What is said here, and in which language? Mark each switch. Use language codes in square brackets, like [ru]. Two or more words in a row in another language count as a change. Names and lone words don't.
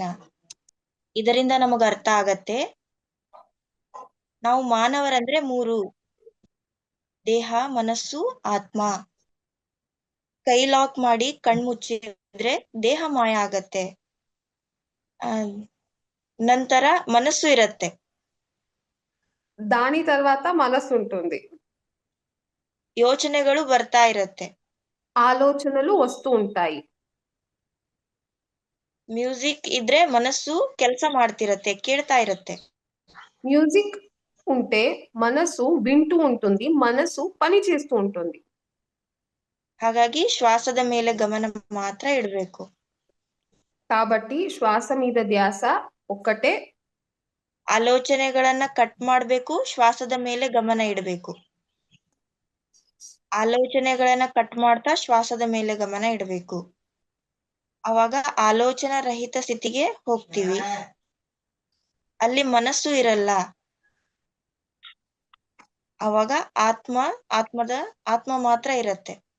[kn] ಇದರಿಂದ ನಮಗ ಅರ್ಥ ಆಗತ್ತೆ, ನಾವು ಮಾನವರಂದ್ರೆ 3: ದೇಹ, ಮನಸ್ಸು, ಆತ್ಮ. ಕೈ ಲಾಕ್ ಮಾಡಿ ಕಣ್ಮುಚ್ಚಿದ್ರೆ ದೇಹ ಮಾಯ ಆಗತ್ತೆ. ನಂತರ మనస్సు ఇరತ್ತೆ. [te] దాని తర్వాత మనస్సు ఉంటుంది. [kn] ಯೋಚನೆಗಳು ಬರ್ತಾ ಇರತ್ತೆ, [te] ఆలోచనలు వస్తూ ఉంటాయి. [kn] ಮ್ಯೂಸಿಕ್ ಇದ್ರೆ ಮನಸ್ಸು ಕೆಲಸ ಮಾಡ್ತಿರತ್ತೆ, ಕೇಳ್ತಾ ಇರತ್ತೆ. [te] మ్యూజిక్ ఉంటే మనసు వింటూ ఉంటుంది, మనసు పని చేస్తూ ఉంటుంది. [kn] ಹಾಗಾಗಿ ಶ್ವಾಸದ ಮೇಲೆ ಗಮನ ಮಾತ್ರ ಇಡಬೇಕು. [te] కాబట్టి శ్వాస మీద ధ్యాస ఒక్కటే. [kn] ಆಲೋಚನೆಗಳನ್ನ ಕಟ್ ಮಾಡ್ಬೇಕು, ಶ್ವಾಸದ ಮೇಲೆ ಗಮನ ಇಡಬೇಕು. ಆಲೋಚನೆಗಳನ್ನ ಕಟ್ ಮಾಡ್ತಾ ಶ್ವಾಸದ ಮೇಲೆ ಗಮನ ಇಡಬೇಕು. ಅವಾಗ ಆಲೋಚನಾ ರಹಿತ ಸ್ಥಿತಿಗೆ ಹೋಗ್ತೀವಿ. ಅಲ್ಲಿ ಮನಸ್ಸು ಇರಲ್ಲ. ಅವಾಗ ಆತ್ಮ ಮಾತ್ರ ಇರತ್ತೆ.